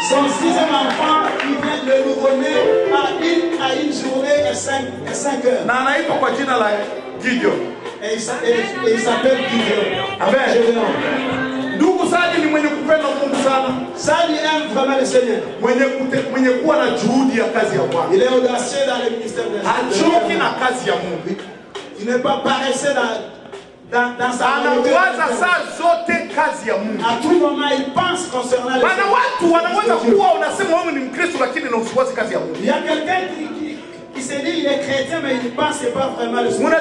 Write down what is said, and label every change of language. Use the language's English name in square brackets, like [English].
[French] Son 6e enfant qui vient de nouveau-né à une journée et 5 heures. [Swahili] Na anaitwa kwa jina la Gideon. [French] Et il s'appelle Gideon. [Swahili] Amen. Ndugu Sadi ni mwenye kupenda Mungu sana. [French] Sadi aime vraiment le Seigneur. [Swahili] Mwenye kuwa na juhudi ya kazi ya Bwana. [French] Il est audacieux dans le ministère de Dieu. [Swahili] Hachoki na kazi ya Mungu. [French] Il n'est pas paresseux dans sa [Swahili] anawaza saa zote kazi ya Mungu. [French] À tout moment il pense concernant les [Swahili] Bana watu wanaweza kuwa unasema wewe ni Mkristo lakini na usiwazi kazi ya Mungu. [French] Il y a quelqu'un qui se dit il est chrétien mais il ne pense pas vraiment le Seigneur.